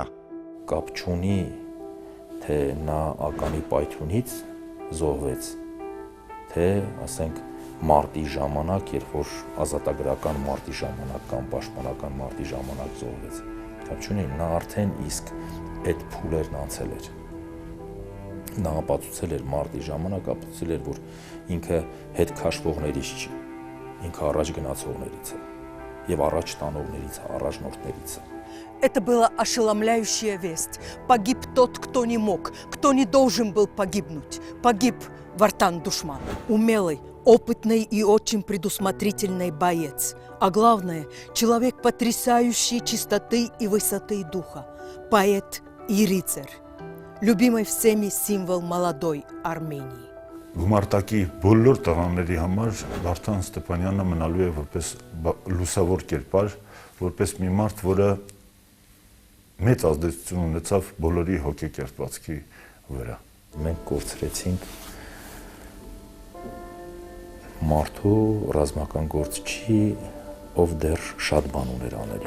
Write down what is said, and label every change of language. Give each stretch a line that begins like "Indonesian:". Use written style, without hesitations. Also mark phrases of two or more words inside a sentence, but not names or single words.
Armenian: Կապ չունի, թե նա ականի պայթյունից զոհվեց, թե, ասենք, մարտի ժամանակ, երբ որ ազատագրական մարտի ժամանակ կամ պաշտպանական մարտի ժամանակ զոհվեց։ Կապ չունի, նա արդեն իսկ այդ փուլերն անցել էր։ Նա ապացուցել էր մարտի ժամանակ, ապացուցել էր, որ ինքը հետ քաշվողներից չի, ինքը առաջ գնացողներից է եւ առաջ տանողներից է, առաջնորդներից է։
Russian: Это была ошеломляющая весть. Погиб тот, кто не мог, кто не должен был погибнуть. Погиб Вартан Душман. Умелый, опытный и очень предусмотрительный боец. А главное, человек потрясающей чистоты и высоты духа. Поэт и рыцарь. Любимый всеми символ молодой Армении.
Armenian: Գումարտակի բոլոր տղաների համար Վարդան Ստեփանյանը մնալու է որպես լուսավոր կերպար, որպես մի մարդ, որը մեծ ազդեցություն ունեցավ բոլորի հոգեկերպվածքի վրա։ Մենք կորցրեցինք մարդու ռազմական գործչի, ով դեռ շատ բան ուներ անելու։